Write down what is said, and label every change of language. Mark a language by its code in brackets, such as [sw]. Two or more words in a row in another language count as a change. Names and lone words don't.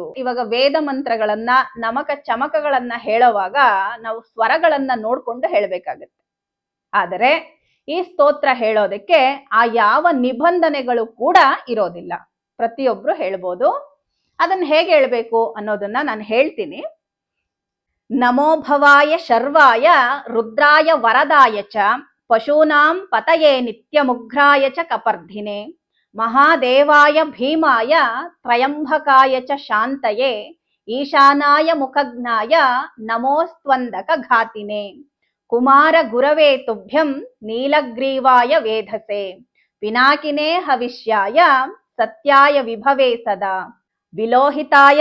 [kn] ಇವಾಗ ವೇದ ಮಂತ್ರಗಳನ್ನ ನಮಕ ಚಮಕಗಳನ್ನ ಹೇಳುವಾಗ ನಾವು ಸ್ವರಗಳನ್ನ ನೋಡ್ಕೊಂಡು ಹೇಳಬೇಕಾಗತ್ತೆ. ಆದರೆ ಈ ಸ್ತೋತ್ರ ಹೇಳೋದಕ್ಕೆ ಆ ಯಾವ ನಿಬಂಧನೆಗಳು ಕೂಡ ಇರೋದಿಲ್ಲ, ಪ್ರತಿಯೊಬ್ರು ಹೇಳ್ಬೋದು. ಅದನ್ನ ಹೇಗೆ ಹೇಳ್ಬೇಕು ಅನ್ನೋದನ್ನ ನಾನು ಹೇಳ್ತೀನಿ. [sa] ನಮೋಭವಾಯ ಶರ್ವಾಯ ರುದ್ರಾಯ ವರದಾಯ ಚ ಪಶೂನಾಂ ಪತಯೇ ನಿತ್ಯಮುಗ್ರಾಯ ಚ ಕಪರ್ಧಿನೆ ಮಹಾದೇವಾಯ ಭೀಮಾಯ ತ್ರಯಂಬಕಾಯ ಚ ಶಾಂತಯೇ ಈಶಾನಾಯ ಮುಖಜ್ಞಾಯ ನಮೋಸ್ತ್ವಂದಕ ಘಾತಿನೆ ಕುಮಾರ ಗುರವೇ ತುಭ್ಯಂ ನೀಲಗ್ರೀವಾಯ ವೇಧಸೆ ಪಿನಾಕಿನೇ ಹವಿಷ್ಯಾಯ ಸತ್ಯಾಯ ವಿಭವೇ ಸದಾ ವಿಲೋಹಿತಾಯ